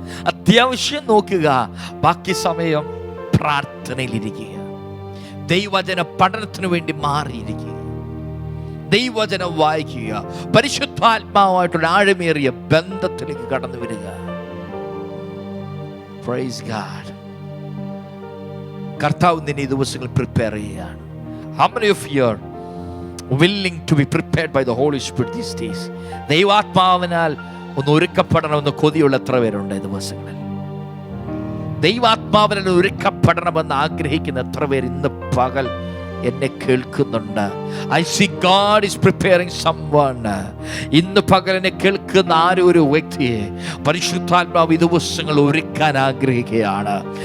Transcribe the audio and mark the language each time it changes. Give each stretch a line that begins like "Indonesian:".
Malayalam: അത്യാവശ്യം നോക്കുക, ബാക്കി സമയം പ്രാർത്ഥനയിലിരിക്കുക, ദൈവവചന പഠനത്തിന് വേണ്ടി മാറിയിരിക്കുക, ദൈവവചനം വായിക്കുക, പരിശുദ്ധാത്മാവുമായിട്ടുള്ള ആഴമേറിയ ബന്ധത്തിലേക്ക് കടന്നു വരിക.
English: Praise God.
Malayalam: കർത്താവ് നിന്നെ ഈ ദിവസങ്ങൾ പ്രിപ്പയർ ചെയ്യുകയാണ്.
English: How many of you are willing to be prepared by the Holy Spirit these days?
Malayalam: ദൈവാത്മാവിനാൽ ഒന്ന് ഒരുക്കപ്പെടണമെന്ന് കൊതിയുള്ള എത്ര പേരുണ്ട് ഈ ദിവസങ്ങളിൽ? ദൈവാത്മാവിനാൽ ഒരുക്കപ്പെടണമെന്ന് ആഗ്രഹിക്കുന്ന എത്ര പേർ ഇന്ന് പകൽ എന്നെ കേൾക്കുന്നുണ്ട്.
English: I see God is preparing someone.
Malayalam: ഇന്ന് പകൽ എന്നെ കേൾക്കുന്ന ആരും ഒരു വ്യക്തിയെ പരിശുദ്ധാത്മാവ് ഈ ദിവസങ്ങൾ ഒരുക്കാൻ ആഗ്രഹിക്കുകയാണ്.